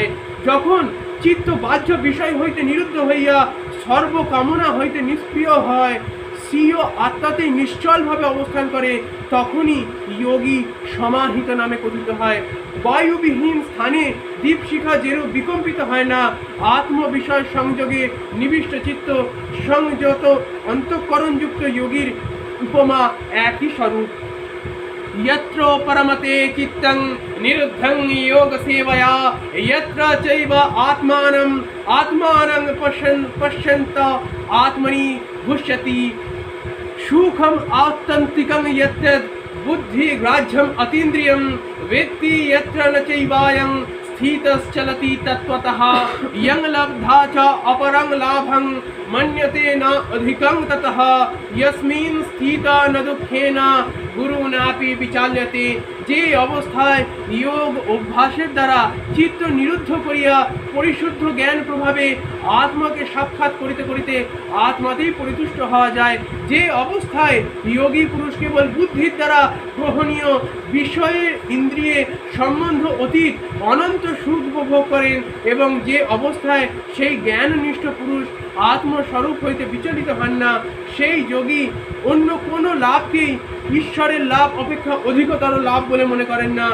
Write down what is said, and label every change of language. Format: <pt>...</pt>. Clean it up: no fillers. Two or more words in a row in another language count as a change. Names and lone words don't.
<bn>যখন চিত্ত বাহ্য বিষয় হইতে নিরুদ্ধ হইয়া সর্বকামনা হইতে নিষ্ক্রিয় হয়, স্বীয় আত্মাতে নিশ্চলভাবে অবস্থান করে, তখনই যোগী সমাহিত নামে কথিত হয়। বায়ুবিহীন স্থানে দীপশিখা যেরূপ বিকম্পিত হয় না, আত্মবিষয় সংযোগে নিবিষ্ট চিত্ত সংযত অন্তঃকরণযুক্ত যোগীর উপমা একই স্বরূপ।</bn> <sa>यत्र परमते चित्तं निरुद्धं योग सेवया यत्र चैव आत्मानं पश्यन्त आत्मनि भुष्यति। सुखम आत्यन्तिकं यत् बुद्धिग्राह्यम् अतीन्द्रियं वेत्ति यत्र न चैवायं स्थितश्चलति तत्त्वतः। यं लब्धा च अपरं लाभं मन्यते न अधिकं ततः। यस्मिन् स्थिता न दुःखेन गुरुनापि विचाल्यते।</sa> <bn>যে অবস্থায় যোগ অভ্যাসের দ্বারা চিত্ত নিরুদ্ধ করিয়া পরিশুদ্ধ জ্ঞান প্রভাবে আত্মাকে সাক্ষাৎ করিতে করিতে আত্মাতেই পরিতুষ্ট হওয়া যায়, যে অবস্থায় যোগী পুরুষ কেবল বুদ্ধির দ্বারা গ্রহণীয় বিষয়ে ইন্দ্রিয়ে সম্বন্ধ অতীত অনন্ত সুখ উপভোগ করেন, এবং যে অবস্থায় সেই জ্ঞাননিষ্ঠ পুরুষ আত্মস্বরূপ হইতে বিচলিত হন না, সেই যোগী অন্য কোনো লাভকেই ঈশ্বরের লাভ অপেক্ষা অধিকতর লাভ বলে মনে করেন না।</bn>